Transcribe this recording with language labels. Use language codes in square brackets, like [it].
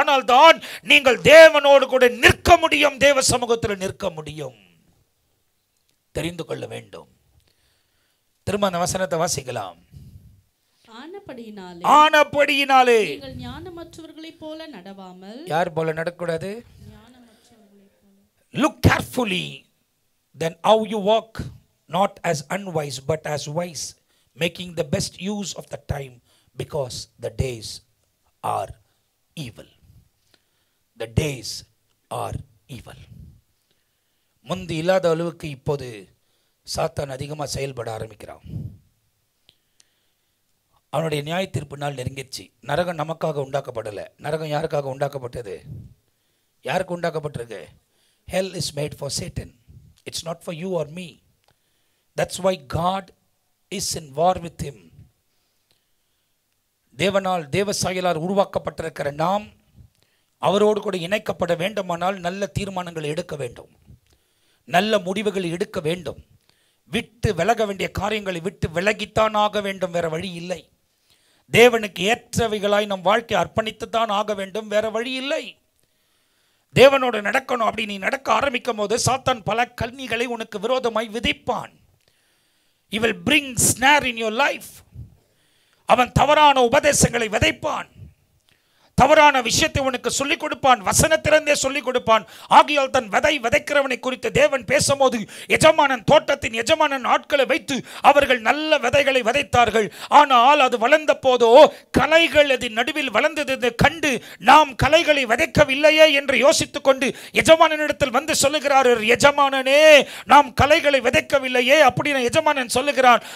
[ta] ஆனால் தான் நீங்கள் தேவனோடு கூட நிற்க முடியும், தேவ சமூகத்தில் நிற்க முடியும். தெரிந்து கொள்ள வேண்டும். திரும்ப அந்த வசனத்தை வாசிக்கலாம். ஆனபடியினாலே நீங்கள் ஞானமற்றவர்களைப் போல நடவாமல், யார் போல நடக்கூடாது? [en] Look carefully then how you walk, not as unwise but as wise, making the best use of the time because the days are evil. The days are evil. [ta] முந்தி இல்லாத அளவுக்கு இப்போது சாத்தான் அதிகமாக செயல்பட ஆரம்பிக்கிறான். அவனுடைய நியாய தீர்ப்பு நாள் நெருங்கிடுச்சு. நரகம் நமக்காக உண்டாக்கப்படலை. நரகம் யாருக்காக உண்டாக்கப்பட்டது? யாருக்கு உண்டாக்கப்பட்டிருக்கு? [en] Hell is made for Satan. It's not for you or me. That's why God is in war with him. [ta] தேவனால் தேவ சாயலால் உருவாக்கப்பட்டிருக்கிற நாம் அவரோடு கூட இணைக்கப்பட வேண்டுமானால் நல்ல தீர்மானங்களை எடுக்க வேண்டும், நல்ல முடிவுகளை எடுக்க வேண்டும். விட்டு விலக வேண்டிய காரியங்களை விட்டு விலகித்தான் ஆக வேண்டும், வேற வழி இல்லை. தேவனுக்கு ஏற்றவைகளாய் நம் வாழ்க்கை அர்ப்பணித்துத்தான் ஆக வேண்டும், வேற வழி இல்லை. தேவனோடு நடக்கணும். அப்படி நீ நடக்க ஆரம்பிக்கும் போது சாத்தான் பல கண்ணிகளை உனக்கு விரோதமாய் விதைப்பான். [en] He will bring snare in your life. [ta] அவன் தவறான உபதேசங்களை விதைப்பான். தவறான விஷயத்தை உனக்கு சொல்லிக் கொடுப்பான், வசனத்திலிருந்தே சொல்லிக் கொடுப்பான். ஆகையால் தன் விதைக்கிறவனை குறித்து தேவன் பேசும்போது எஜமானன் தோட்டத்தின் எஜமானன் ஆட்களை வைத்து அவர்கள் நல்ல விதைகளை விதைத்தார்கள். ஆனால் அது வளர்ந்த போதோ களைகள் அதன் நடுவில் வளர்ந்தது கண்டு நாம் களைகளை விதைக்கவில்லையே என்று யோசித்துக் கொண்டு எஜமானனிடத்தில் வந்து சொல்லுகிறார்கள், எஜமானனே நாம் களைகளை விதைக்கவில்லையே அப்படின்னு எஜமானன் சொல்லுகிறான்.